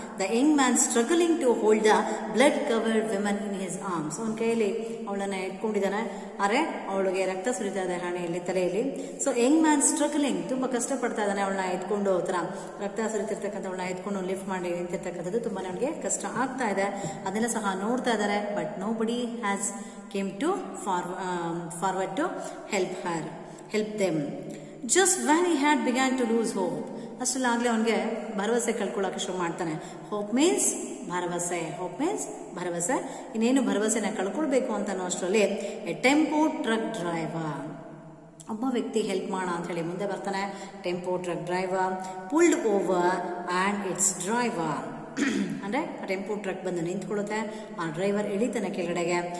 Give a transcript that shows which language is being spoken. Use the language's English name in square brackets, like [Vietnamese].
[English] the young man struggling to hold the blood covered women in his arms, [Kannada] ಅವನ ಕೈಯಲ್ಲಿ ಅವಳನ್ನ ಎತ್ಕೊಂಡಿದ್ದಾನೆ, ಆದರೆ ಅವಳಿಗೆ ರಕ್ತ ಸುರಿತಾ ಇದೆ ಹಣೆಯಲ್ಲಿ, ತಲೆಯಲ್ಲಿ. [English] so young man struggling, [Kannada] ತುಂಬ ಕಷ್ಟಪಡ್ತಾ ಇದ್ದಾನೆ ಅವಳನ್ನ ಎತ್ಕೊಂಡು, ಥರ ರಕ್ತ ಸುರಿತಿರ್ತಕ್ಕಂಥವಳನ್ನ ಎತ್ಕೊಂಡು ಲಿಫ್ಟ್ ಮಾಡಿ ನಿಂತಿರ್ತಕ್ಕಂಥದ್ದು ತುಂಬಾ ಅವನಿಗೆ ಕಷ್ಟ ಆಗ್ತಾ ಇದೆ. ಅದನ್ನೆಲ್ಲ ಸಹ ನೋಡ್ತಾ ಇದ್ದಾರೆ. [English] But nobody has came to forward to help them. Just when he had begun to lose hope, [Kannada] ಅಷ್ಟಲ್ಲಾಗಲೇ ಅವನಿಗೆ ಭರವಸೆ ಕಳ್ಕೊಳ್ಳೋಕೆ ಶುರು ಮಾಡ್ತಾನೆ. [English] hope means [Kannada] ಭರವಸೆ, [English] Hope means ಭರವಸೆ. [Kannada] ಇನ್ನೇನು ಭರವಸೆನ ಕಳ್ಕೊಳ್ಬೇಕು ಅಂತ ಅನ್ನೋ ಅಷ್ಟರಲ್ಲಿ [English] a tempo truck driver, [Kannada] ಒಬ್ಬ ವ್ಯಕ್ತಿ ಹೆಲ್ಪ್ ಮಾಡೋಣ ಅಂತ ಹೇಳಿ ಮುಂದೆ ಬರ್ತಾನೆ. [English] tempo truck driver pulled over and its driver, [Kannada] ಅಂದರೆ ಆ ಟೆಂಪೋ ಟ್ರಕ್ ಬಂದು ನಿಂತ್ಕೊಳ್ಳುತ್ತೆ, ಆ ಡ್ರೈವರ್ ಇಳಿತಾನೆ ಕೆಳಗಡೆಗೆ.